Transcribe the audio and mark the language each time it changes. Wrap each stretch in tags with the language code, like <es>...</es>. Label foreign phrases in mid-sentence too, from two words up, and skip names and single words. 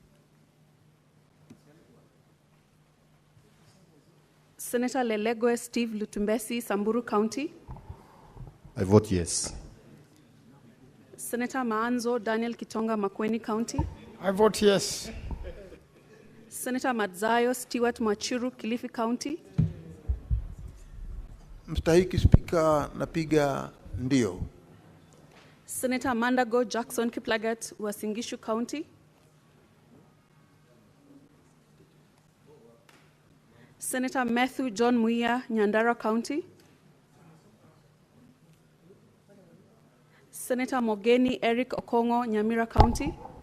<en>Senator Lelegwe Steve Lutumbesi, Samburu County. I vote yes. Senator Maanzo Daniel Kitonga, Makueni County. I vote yes. Senator Madzayo Stewart Machiru, Kilifi County.</en> <sw>Mstahiki Spika, napiga ndio.</sw> <en>Senator Mandago Jackson Kiplagat, Uasin County. Senator Matthew John Muia, Nyandara County. Senator Mogeni Eric Okongo, Nyamira County.</en>